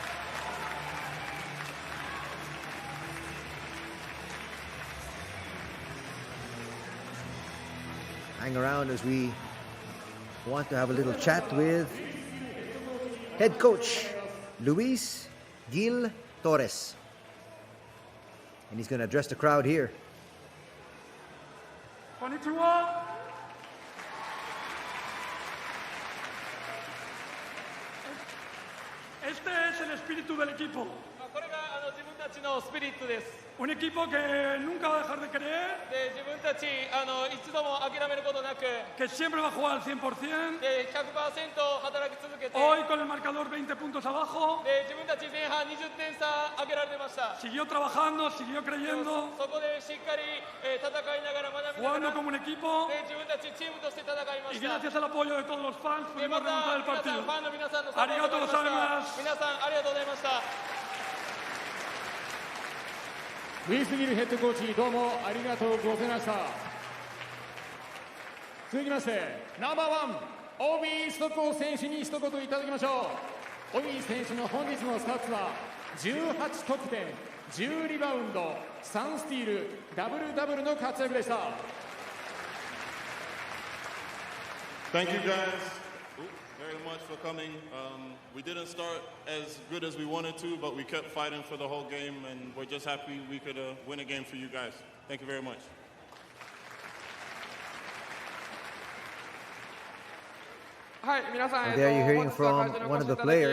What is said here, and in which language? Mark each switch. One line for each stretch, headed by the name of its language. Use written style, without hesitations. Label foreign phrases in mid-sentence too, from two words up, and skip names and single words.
English: Hang around as we want to have a little chat with head coach Luis Gil Torres. And he's going to address the crowd here.
Japanese: Konnichiwa.
Spanish: Este es el espíritu del equipo. Un equipo que nunca va a dejar de creer, que siempre va a jugar al 100%. Hoy con el marcador 20 puntos abajo, siguió trabajando, siguió creyendo, jugando como un equipo, y gracias al apoyo de todos los fans pudimos remontar el partido.
Japanese: ありがとうございます. ルイス・ギルヘッドコーチ、どうもありがとうございました。続きまして、ナンバーワン、オビー・ソコ選手に一言いただきましょう。オビー選手の本日のスタッツは18得点、10リバウンド、3スティール、ダブルダブルの活躍でした。
English: Thank you guys very much for coming. We didn't start as good as we wanted to, but we kept fighting for the whole game, and we're just happy we could win a game for you guys. Thank you very much. And there you're hearing from one of the players.